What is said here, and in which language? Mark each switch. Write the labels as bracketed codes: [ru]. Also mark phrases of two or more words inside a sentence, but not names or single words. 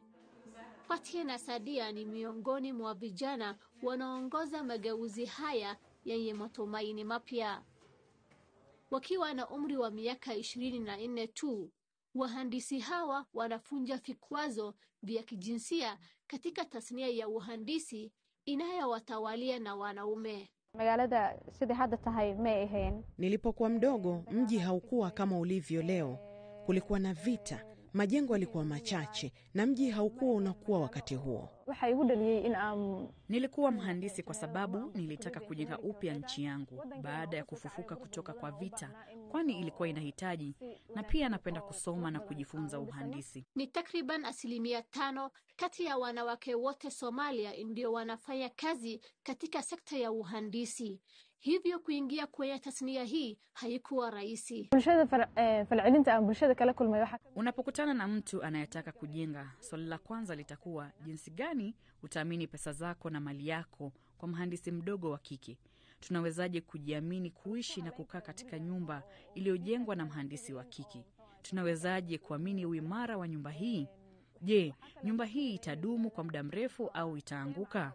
[sw] Fatia na Sadia ni miongoni mwa vijana wanaongoza mageuzi haya yenye matumaini mapya. Wakiwa na umri wa miaka 24 tu, wahandisi hawa wanafunja vikwazo vya kijinsia katika tasnia ya uhandisi inayowatawalia na wanaume. [so] Magaalada sidii hadda tahay ma ahayn. [sw] Nilipokuwa mdogo, mji haukuwa kama ulivyo leo. Kulikuwa na vita, majengo yalikuwa machache na mji haukuwa unakuwa wakati huo. [so] Waxa igu dhaliyay in [sw] Nilikuwa mhandisi kwa sababu nilitaka kujenga upya nchi yangu baada ya kufufuka kutoka kwa vita, kwani ilikuwa inahitaji, na pia napenda kusoma na kujifunza uhandisi. Ni takriban 5% kati ya wanawake wote Somalia ndio wanafanya kazi katika sekta ya uhandisi. Hivyo kuingia kwenye tasnia hii haikuwa rahisi. [so] bulshada kala kulmay waxa. [sw] Unapokutana na mtu anayetaka kujenga, swali la kwanza litakuwa jinsi gani utaamini pesa zako na mali yako kwa mhandisi mdogo wa kike. Tunawezaje kujiamini kuishi na kukaa katika nyumba iliyojengwa na mhandisi wa kike? Tunawezaje kuamini uimara wa nyumba hii? Je, nyumba hii itadumu kwa muda mrefu au itaanguka?